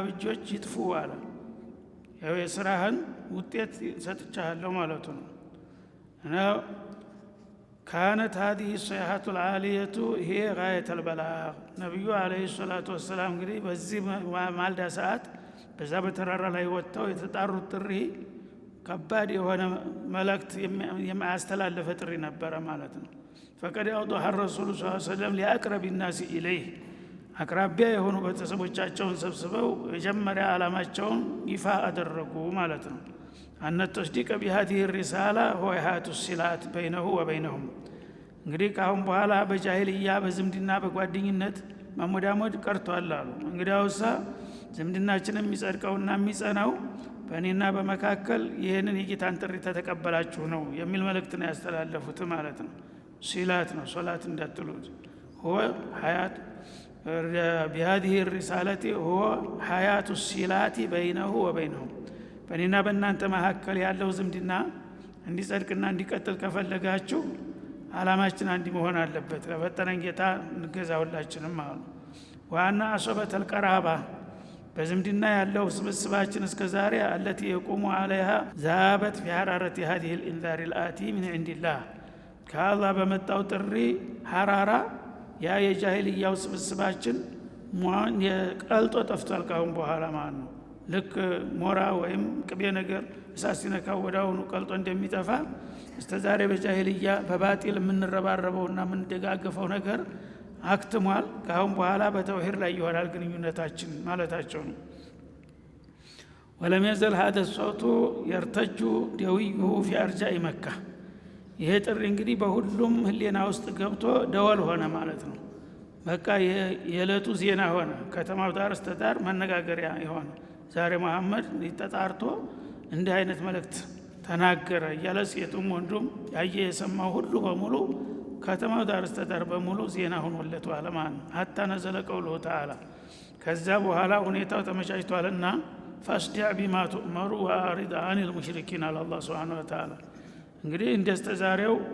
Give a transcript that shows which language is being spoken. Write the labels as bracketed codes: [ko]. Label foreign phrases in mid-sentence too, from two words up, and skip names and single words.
[am] እጆች ይጥፉ አለ። ያው የስራህን ውጤት ሰጥቻለሁ ማለቱ ነው። እና [ar] كانت هذه الصيحة العالية [am] ይሄ [ar] غاية البلاغ። [am] ነቢዩ [ar] عليه الصلاة والسلام [am] እንግዲህ በዚህ ማልዳ ሰዓት በዛ በተራራ ላይ ወጥተው የተጣሩት ጥሪ ከባድ የሆነ መልእክት የማያስተላለፈ ጥሪ ነበረ ማለት ነው። [ar] فقد أوضح الرسول صلى الله عليه وسلم لأقرب الناس إليه [am] አቅራቢያ የሆኑ ቤተሰቦቻቸውን ሰብስበው የጀመሪያ ዓላማቸውን ይፋ አደረጉ ማለት ነው። [ar] أن تصديق بهذه الرسالة هو إحاطة الصلات بينه وبينهم። [am] እንግዲህ ካሁን በኋላ በጃሂልያ በዝምድና በጓደኝነት ማሞዳሞድ ቀርቷል አሉ። እንግዲያውሳ ዝምድናችንን የሚጸድቀውና የሚጸናው በእኔና በመካከል ይህንን የጌታን ጥሪ ተቀበላችሁ ነው የሚል መልእክት ነው ያስተላለፉት ማለት ነው። ሲላት ነው ሶላት እንዳትሉት። [ar] هو حياة بهذه الرسالة هو حياة الصلات بينه وبينهم። [am] በእኔና በእናንተ መካከል ያለው ዝምድና እንዲጸድቅና እንዲቀጥል ከፈለጋችሁ ዓላማችን አንድ መሆን አለበት። ለፈጠረን ጌታ እንገዛውላችንም አሉ። ዋና [ar] عصبة القرابة [am] በዝምድና ያለው ስብስባችን እስከዛሬ አለቲ የቆሙ አለይሃ ዛበት [ar] في حرارة هذه الانذار الآتي من عند الله። [am] ከአላህ በመጣው ጥሪ ሐራራ ያ የጃሂልያው ስብስባችን ቀልጦ ጠፍቷል ካሁን በኋላ ማለት ነው። ልክ ሞራ ወይም ቅቤ ነገር እሳት ሲነካው ወዲያውኑ ቀልጦ እንደሚጠፋ እስከዛሬ በጃሂልያ በባጢል የምንረባረበውና የምንደጋገፈው ነገር አክትሟል። ካሁን በኋላ በተውሂድ ላይ ይሆናል ግንኙነታችን ማለታቸው ነው። [ar] ولم يزل هذا الصوت يرتج دويه في أرجاء مكة። [am] ይሄ ጥሪ እንግዲህ በሁሉም ህሊና ውስጥ ገብቶ ደወል ሆነ ማለት ነው። በቃ የዕለቱ ዜና ሆነ፣ ከተማው ዳር እስከ ዳር መነጋገሪያ የሆነ ዛሬ መሐመድ ተጣርቶ እንዲህ አይነት መልእክት ተናገረ እያለ ሴቱም ወንዱም ያየ የሰማው ሁሉ በሙሉ ከተማው ዳር እስከ ዳር በሙሉ ዜና ሆኖለት ዋለ ማለት ነው። [ar] حتى نزل قوله تعالى። [am] ከዛ በኋላ ሁኔታው ተመቻችቷልና [ar] فاصدع بما تؤمر وأعرض عن المشركين [am] አለ አላህ [ar] سبحانه وتعالى። [am] እንግዲህ እንደስተዛሬው